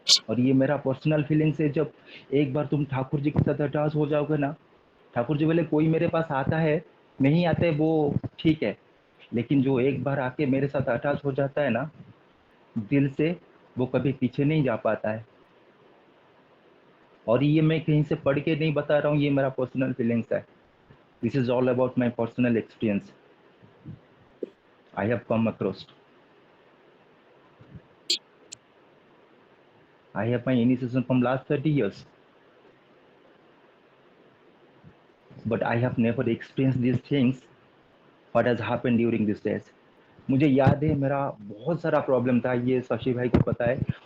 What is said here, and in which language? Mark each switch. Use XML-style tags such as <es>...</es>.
<hi>और ये मेरा पर्सनल फीलिंग्स है, जब एक बार तुम ठाकुर जी के साथ अटैच हो जाओगे ना, ठाकुर जी बोले कोई मेरे पास आता है, नहीं आते वो ठीक है, लेकिन जो एक बार आके मेरे साथ अटैच हो जाता है ना दिल से, वो कभी पीछे नहीं जा पाता है। और ये मैं कहीं से पढ़ के नहीं बता रहा हूँ, ये मेरा पर्सनल फीलिंग्स है।</hi> <en>This is all about my personal experience I have come across. I have my initiation from last 30 years, but I have never experienced these things what has happened during these days.</en> <hi>मुझे याद है मेरा बहुत सारा problem था, ये शशि भाई को पता है।</hi>